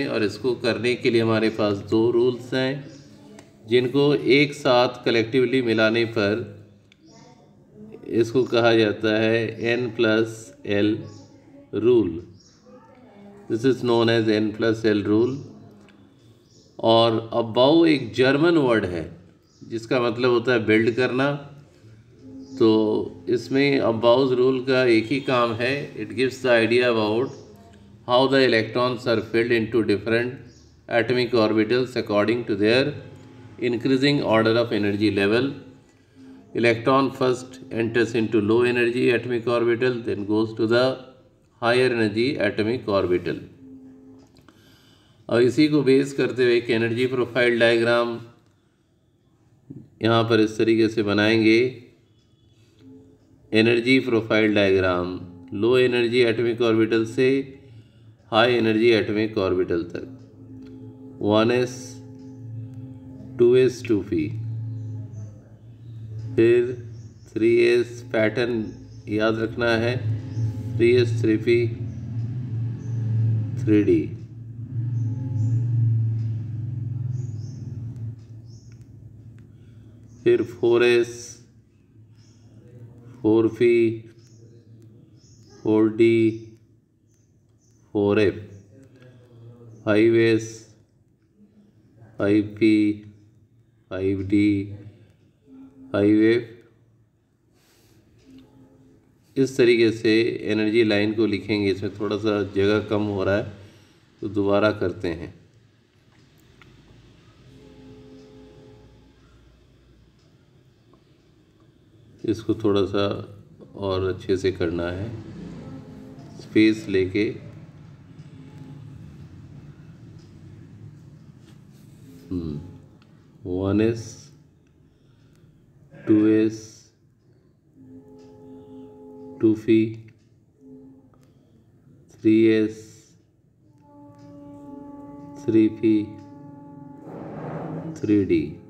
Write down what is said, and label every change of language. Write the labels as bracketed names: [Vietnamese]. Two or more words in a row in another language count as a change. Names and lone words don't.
[Hindi] और इसको करने के लिए हमारे पास 2 रूल्स हैं, जिनको एक साथ कलेक्टिवली मिलाने पर इसको कहा जाता है [English] n plus l rule. This is known as n plus l rule. [Hindi] और अबाउ एक [English] German word [Hindi] है जिसका मतलब होता है बिल्ड करना। तो इसमें अबाउज रूल का एक ही काम है, [English] It gives the idea about how the electrons are filled into different atomic orbitals according to their increasing order of energy level. Electron first enters into low energy atomic orbital, then goes to the higher energy atomic orbital. [Hindi] और इसी को बेस करते हुए एक [English] energy profile diagram [Hindi] यहाँ पर इस तरीके से बनाएंगे। [English] energy profile diagram low energy atomic orbital से high energy atomic orbital तक, [Hindi] 1s 2s 2p, फिर 3s पैटर्न याद रखना है, 3s 3p 3d, फिर 4s 4p 4d 4f, 5s 5p 5d 5f। इस तरीके से एनर्जी लाइन को लिखेंगे। इसमें थोड़ा सा जगह कम हो रहा है तो दोबारा करते हैं। इसको थोड़ा सा और अच्छे से करना है, स्पेस लेके। 1s 2s 2p 3s 3p 3d